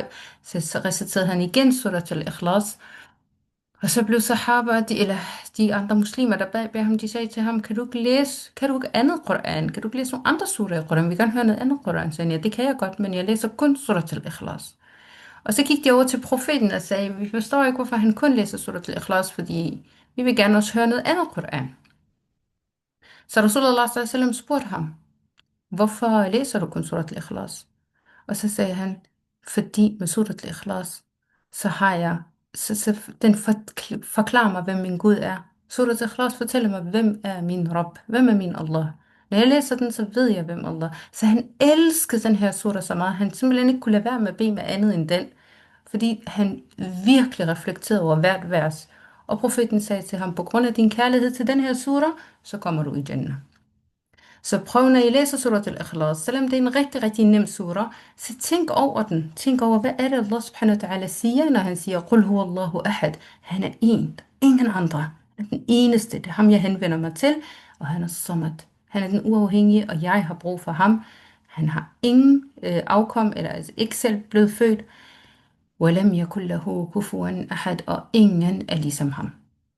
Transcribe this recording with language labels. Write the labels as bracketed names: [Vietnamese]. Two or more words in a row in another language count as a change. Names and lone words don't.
[Danish] Så reciterede han igen surat al-Ikhlas. Og så blev sahaba, eller de andre muslimer, der bag ham, de sagde til ham, kan du ikke andet Koran? Kan du ikke læse nogle andre surah i Koran? Vi vil gerne høre noget andet Koran. Så sagde han, ja, det kan jeg godt, men jeg læser kun surat al-Ikhlas. Og så gik de over til profeten og sagde, vi forstår ikke, hvorfor han kun læser surat al-Ikhlas, fordi vi vil gerne også høre noget andet Koran. Så [Arabic] رسول الله صلى الله عليه وسلم [Danish] spurgte ham, hvorfor læser du kun surat al-Ikhlas? Og så sagde han, fordi med surat al-Ikhlas, så har jeg, den forklarer mig, hvem min Gud er. Surat al-Ikhlas fortæller mig, hvem er min Rabb, hvem er min Allah. Når jeg læser den, så ved jeg, hvem Allah. Så han elskede den her surah så meget, han simpelthen ikke kunne lade være med at bede med andet end den, fordi han virkelig reflekterede over hvert vers. Og profeten sagde til ham, på grund af din kærlighed til den her surah, så kommer du i Jannah. Så prøv, når I læser surat al-Ikhlas, selvom det er en rigtig, rigtig nem surah, så tænk over den. Tænk over, hvad er det, [Arabic] الله سبحانه وتعالى [Danish] siger, når han siger, [Arabic] قل هو الله أحد. [Danish] Han er en, ingen andre. Han er den eneste, det er ham, jeg henvender mig til, og han er samad. Han er den uafhængige, og jeg har brug for ham. Han har ingen afkom, eller altså ikke selv blevet født. [Arabic] ولم يكل له كفوا أحد, [Danish] og ingen er ligesom ham.